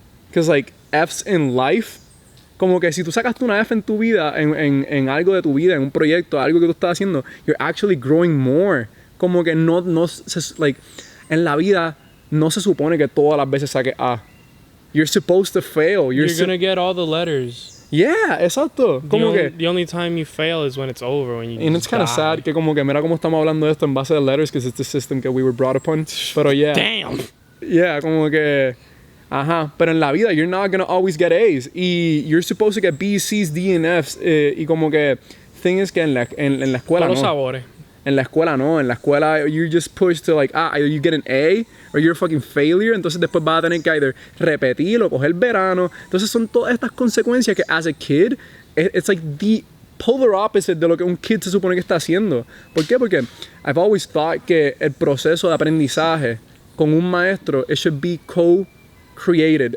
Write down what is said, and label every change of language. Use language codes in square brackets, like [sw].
[en] Because, like, F's in life, [es] como que si tú sacaste una F en tu vida, en algo de tu vida, en un proyecto, algo que tú estás haciendo, [en] you're actually growing more. [es] Como que [en] like, [es] en la vida no se supone que todas las veces saques A. [en] You're supposed to fail. You're gonna get all the letters. Yeah, [es] exacto. Como que... [en] The only time you fail is when it's over. When you And it's kind of sad [es] que como que mira cómo estamos hablando de esto en base de [en] letters, because it's the system that we were brought upon. [es] Pero [en] yeah. Damn. Yeah, [es] como que... Ajá. Pero en la vida, [en] you're not gonna always get A's. [es] Y [en] you're supposed to get B's, C's, D, and F's. [es] Y como que... [en] Thing is [es] que en la escuela Todos los no. sabores. En la escuela no. En la escuela [en] you're just pushed to like, either you get an A or you're a fucking failure. [es] Entonces después vas a tener que [en] either [es] repetir o coger verano. Entonces son todas estas consecuencias que [en] as a kid, it's like the polar opposite [es] de lo que un [en] kid [es] se supone que está haciendo. ¿Por qué? Porque [en] I've always thought [es] que el proceso de aprendizaje con un maestro, [en] it should be co-created.